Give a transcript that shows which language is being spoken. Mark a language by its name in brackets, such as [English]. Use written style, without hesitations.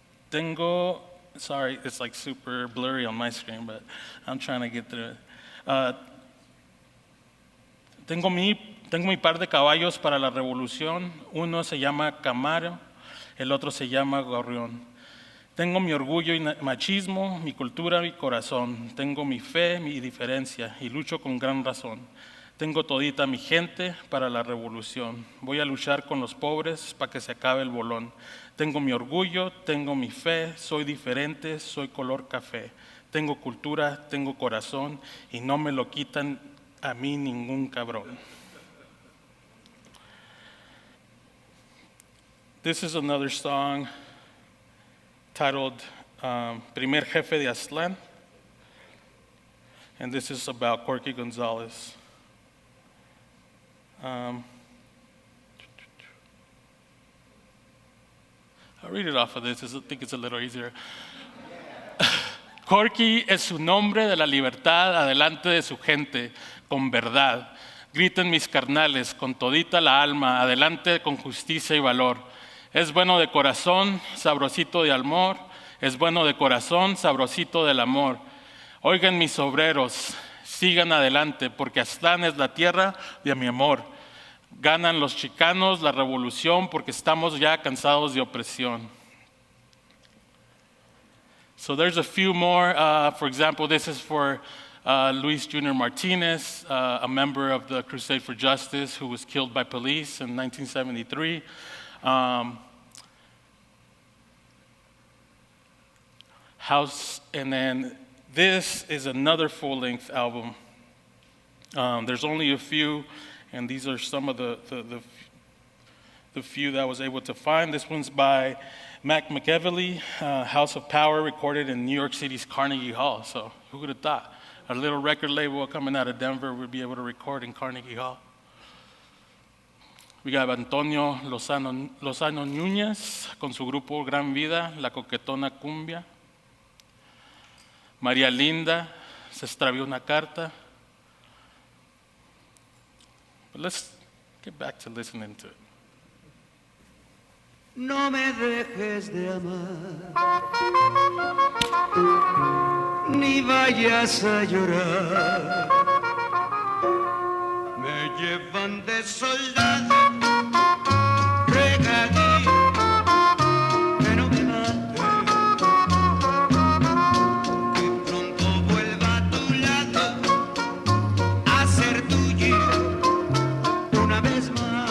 [English] Tengo, sorry, it's like super blurry on my screen, but I'm trying to get through it. [Spanish] Tengo mi par de caballos para la revolución. Uno se llama Camaro, el otro se llama Gorrión. Tengo mi orgullo y machismo, mi cultura y corazón. Tengo mi fe, mi diferencia y lucho con gran razón. Tengo todita mi gente para la revolución. Voy a luchar con los pobres para que se acabe el bolón. Tengo mi orgullo, tengo mi fe, soy diferente, soy color café. Tengo cultura, tengo corazón y no me lo quitan a mí ningún cabrón. [English] This is another song titled Primer Jefe de Aztlán. And this is about Corky Gonzalez. I'll read it off of this. I think it's a little easier. [Spanish] Corky es su nombre de la libertad adelante de su gente, con verdad. Griten mis carnales, con todita la alma, adelante con justicia y valor. Es bueno de corazón, sabrosito de amor. Es bueno de corazón, sabrosito del amor. Oigan mis obreros, sigan adelante, porque Aztlán es la tierra de mi amor. Ganan los chicanos la revolución porque estamos ya cansados de opresión. [English] So there's a few more. For example, this is for Luis Jr. Martinez, a member of the Crusade for Justice who was killed by police in 1973. And then this is another full-length album. There's only a few, and these are some of the few that I was able to find. This one's by Mac McEvely, House of Power, recorded in New York City's Carnegie Hall. So who would have thought a little record label coming out of Denver would be able to record in Carnegie Hall? We got Antonio Lozano Núñez [Spanish] con su grupo [English] Gran Vida, La Coquetona Cumbia. [Spanish] María Linda, Se extravió una carta. [English] But let's get back to listening to it. [Spanish] No me dejes de amar, ni vayas a llorar. Me llevan de soldado, regadío, que no me mate, que pronto vuelva a tu lado a ser tuyo una vez más.